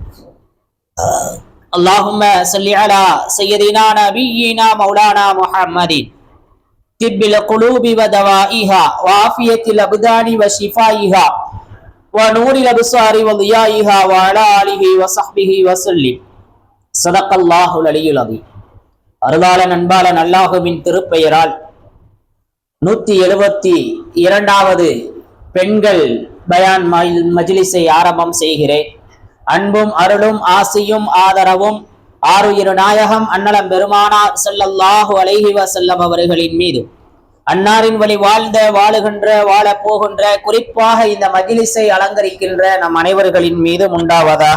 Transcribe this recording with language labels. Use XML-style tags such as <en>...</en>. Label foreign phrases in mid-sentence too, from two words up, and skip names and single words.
<ar>اللهم صل على سيدنا نبينا مولانا محمد طب القلوب ودوائها وعافية الأبدان وشفائها ونور الأبصار وضيائها وعلى آله وصحبه وسلم. صدق الله العلي العظيم.</ar> <ta>அருளாளன் அன்பாளன் அல்லாஹுவின் திருப்பெயரால் 172வது பெண்கள் பயான் மஜ்லிஸை ஆரம்பம் செய்கிறேன். அன்பும் அருளும் ஆசியும் ஆதரவும் ஆருயிரு நாயகம் அன்னலம் பெருமானார்</ta> <ar>صلى الله عليه وسلم</ar> <ta>அவர்களின் மீது, அன்னாரின் வழி வாழ்ந்த வாழுகின்ற வாழ போகின்ற குறிப்பாக இந்த மஜ்லிஸை அலங்கரிக்கின்ற நம் அனைவர்களின் மீது உண்டாவதாக.</ta>